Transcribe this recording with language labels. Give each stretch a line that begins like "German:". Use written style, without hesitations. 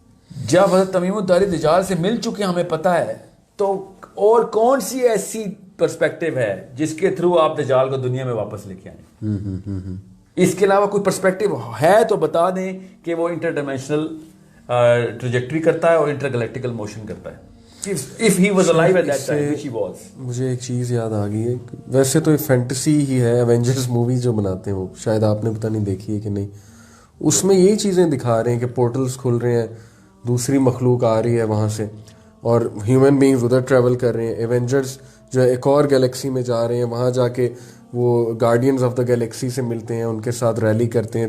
Urdu: جب حضرت تمیم الداری دجال سے مل چکے ہمیں پتہ ہے, تو اور کون سی ایسی پرسپیکٹیو ہے جس کے تھرو آپ دجال کو دنیا میں واپس لے کے آئیں؟ اس کے علاوہ کوئی پرسپیکٹیو ہے تو بتا دیں کہ وہ انٹر ڈائمینشنل ٹریجیکٹری کرتا ہے اور انٹر گلیکٹیکل موشن کرتا ہے.
English: If he was alive at that time, which he was.
Urdu: مجھے ایک چیز یاد آ گئی ہے, ویسے تو یہ فینٹیسی ہی ہے, ایونجرز مووی جو بناتے ہیں وہ شاید آپ نے پتہ نہیں دیکھی ہے کہ نہیں, اس میں یہی چیزیں دکھا رہے ہیں کہ پورٹلز کھل رہے ہیں, دوسری مخلوق آ رہی ہے وہاں سے, اور ہیومن بینگز ادھر ٹریول کر رہے ہیں. ایونجرز جو ہے ایک اور گیلیکسی میں جا رہے ہیں, وہاں جا کے وہ گارڈینز آف دا گیلیکسی سے ملتے ہیں, ان کے ساتھ ریلی کرتے ہیں.